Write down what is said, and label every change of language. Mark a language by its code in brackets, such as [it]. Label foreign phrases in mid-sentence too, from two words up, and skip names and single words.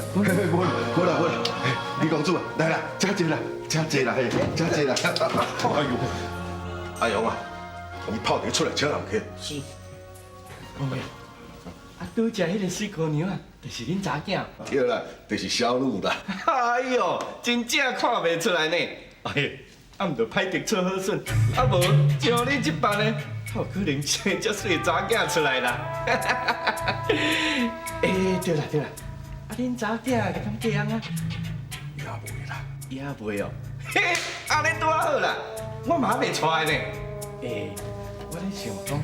[nan] 好啦，李公主啊，来啦，请坐啦，请坐啦，哎呦，阿勇啊，你泡茶出来请人客。是。王爷，拄只迄个水姑娘啊，就是恁查囝。对啦，就是小女啦。哎呦，真正看袂出来呢。哎，毋着歹得出好笋，无像你这般呢，how 可能生遮水查囝出来啦？对啦，恁查囝会敢嫁人啊？也袂啦，也袂哦。嘿，安尼拄好啦，我嘛袂娶呢。我咧想讲吼。